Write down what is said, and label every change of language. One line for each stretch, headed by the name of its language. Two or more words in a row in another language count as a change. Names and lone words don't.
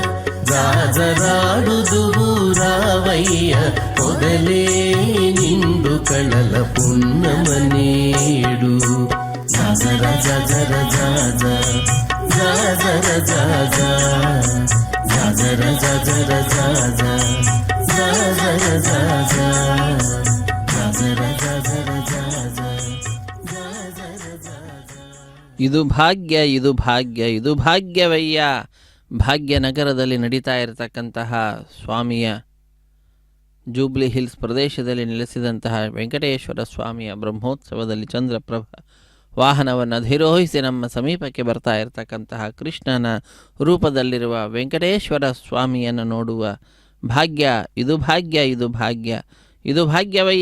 Telugu: జాజరాడుదువురావయ్య పొదలే నిండు కళల పున్నమనేడు జాజర జాజర జాజ జాజర జాజ జాజర జాజర జాజ జాజర జాజ జాజర జాజర జాజ జాజర జాజ
Kannada: ಇದು ಭಾಗ್ಯ ಇದು ಭಾಗ್ಯ ಇದು ಭಾಗ್ಯವಯ್ಯ. ಭಾಗ್ಯನಗರದಲ್ಲಿ ನಡೀತಾ ಇರತಕ್ಕಂತಹ ಸ್ವಾಮಿಯ ಜೂಬ್ಲಿ ಹಿಲ್ಸ್ ಪ್ರದೇಶದಲ್ಲಿ ನೆಲೆಸಿದಂತಹ ವೆಂಕಟೇಶ್ವರ ಸ್ವಾಮಿಯ ಬ್ರಹ್ಮೋತ್ಸವದಲ್ಲಿ ಚಂದ್ರಪ್ರಭ ವಾಹನವನ್ನು ಅಧಿರೋಹಿಸಿ ನಮ್ಮ ಸಮೀಪಕ್ಕೆ ಬರ್ತಾ ಇರತಕ್ಕಂತಹ ಕೃಷ್ಣನ ರೂಪದಲ್ಲಿರುವ ವೆಂಕಟೇಶ್ವರ ಸ್ವಾಮಿಯನ್ನು ನೋಡುವ ಭಾಗ್ಯ ಇದು ಭಾಗ್ಯ ಇದು ಭಾಗ್ಯ ಇದು ಭಾಗ್ಯವಯ್ಯ.